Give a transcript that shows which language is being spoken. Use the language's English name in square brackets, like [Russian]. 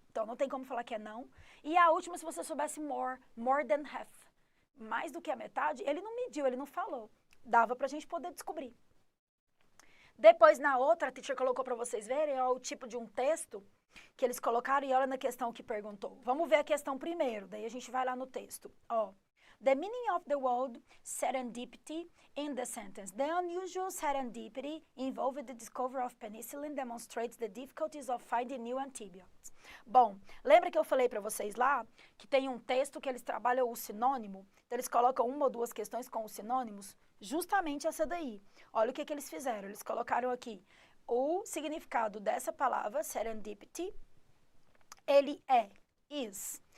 [Portuguese] Então, não tem como falar que é não. E a última, se você soubesse [English] more than half, [Portuguese] mais do que a metade, ele não mediu, ele não falou. Dava para a gente poder descobrir. Depois, na outra, a teacher colocou para vocês verem, ó, o tipo de um texto que eles colocaram e olha na questão que perguntou. Vamos ver a questão primeiro, daí a gente vai lá no texto. Ó, [English] the meaning of the word serendipity in the sentence. The unusual serendipity involved the discovery of penicillin demonstrates the difficulties of finding new antibiotics. [Portuguese] Bom, lembra que eu falei para vocês lá que tem um texto que eles trabalham o sinônimo? Então, eles colocam uma ou duas questões com os sinônimos? Justamente essa daí. Olha o que eles fizeram. Eles colocaram aqui o significado dessa palavra, serendipity, ele é, is.